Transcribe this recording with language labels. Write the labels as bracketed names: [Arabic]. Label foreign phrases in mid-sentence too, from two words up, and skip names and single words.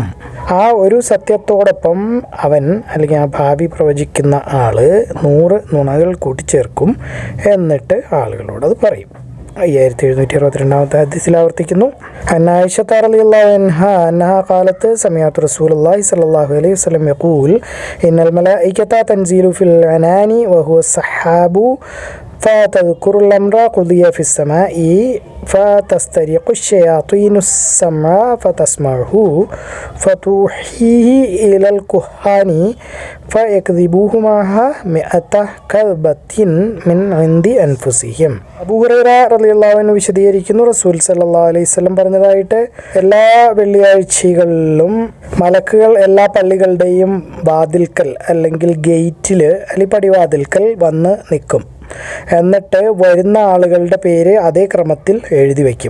[Malayalam] ആ ഒരു സത്യത്തോടൊപ്പം അവൻ അല്ലെങ്കിൽ ആ ഭാവി പ്രവചിക്കുന്ന ആള് 100 നുണകൾ കൂട്ടിച്ചേർക്കും. എന്നിട്ട് ആളുകളോട് അത് പറയും. 5762 ഹദീസിൽ ആവർത്തിക്കുന്നു. [Arabic] عائشة رضي الله عنها قالت سمعت رسول الله صلى الله عليه وسلم يقول إن الملائكة تنزل في العنان وهو السحاب فتذكر الأمر قضي في السماء فتسترق الشياطين السمع فتسمعه فتوحيه إلى الكهان فيكذبوه معها 100 كذبة من عند أنفسهم. [Malayalam] അബൂ ഹുറൈറ [Arabic] رضي الله عنه [Malayalam] വിശദീകരിക്കുന്നു, റസൂൽ [Arabic] صلى الله عليه وسلم [Malayalam] പറഞ്ഞതായിട്ട്, എല്ലാ വെള്ളിയാഴ്ചകളിലും മലക്കുകൾ എല്ലാ പള്ളികളുടെയും വാതിൽക്കൽ അല്ലെങ്കിൽ ഗേറ്റിൽ അല്ലെങ്കിൽ പടിവാതിൽക്കൽ വന്ന് നിൽക്കും. എന്നിട്ട് വരുന്ന ആളുകളുടെ പേര് അതേ ക്രമത്തിൽ എഴുതി വയ്ക്കും.